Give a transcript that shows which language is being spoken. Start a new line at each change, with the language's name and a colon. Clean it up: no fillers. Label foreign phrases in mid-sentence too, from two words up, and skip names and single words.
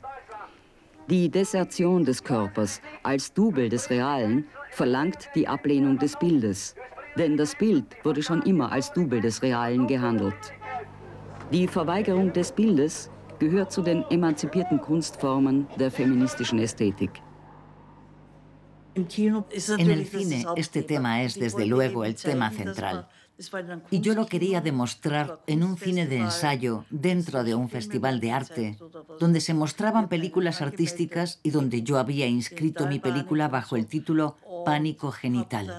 German: Die Desertion des Körpers als Double des Realen verlangt die Ablehnung des Bildes, denn das Bild wurde schon immer als Double des Realen gehandelt. Die Verweigerung des Bildes gehört zu den emanzipierten Kunstformen der feministischen Ästhetik.
Spanish: En el cine, este tema es desde luego el tema central. Y yo lo quería demostrar en un cine de ensayo dentro de un festival de arte, donde se mostraban películas artísticas y donde yo había inscrito mi película bajo el título Pánico Genital.